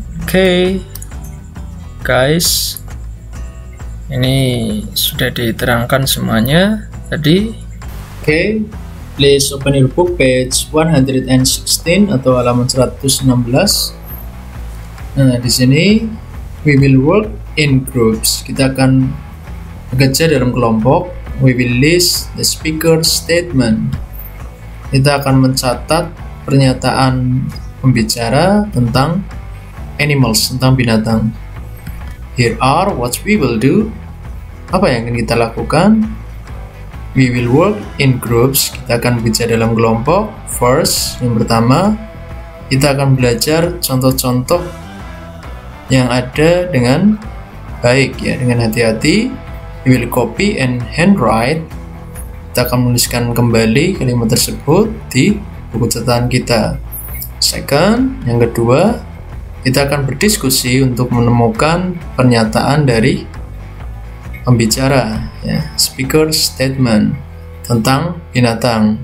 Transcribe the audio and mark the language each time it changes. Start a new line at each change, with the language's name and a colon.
Indonesian: Oke, guys, ini sudah diterangkan semuanya tadi.
English: Oke, please open your book page 116
Indonesian: atau halaman 116. Nah, di sini
English: we will work in groups.
Indonesian: Kita akan bekerja dalam kelompok.
English: We will list the speaker statement.
Indonesian: Kita akan mencatat pernyataan pembicara tentang animals, tentang binatang.
English: Here are what we will do.
Indonesian: Apa yang akan kita lakukan?
English: We will work in groups.
Indonesian: Kita akan bekerja dalam kelompok. First, yang pertama, kita akan belajar contoh-contoh yang ada dengan baik ya, dengan hati-hati.
English: We will copy and handwrite.
Indonesian: Kita akan menuliskan kembali kalimat tersebut di buku catatan kita. Second, yang kedua, kita akan berdiskusi untuk menemukan pernyataan dari pembicara ya, speaker statement tentang binatang.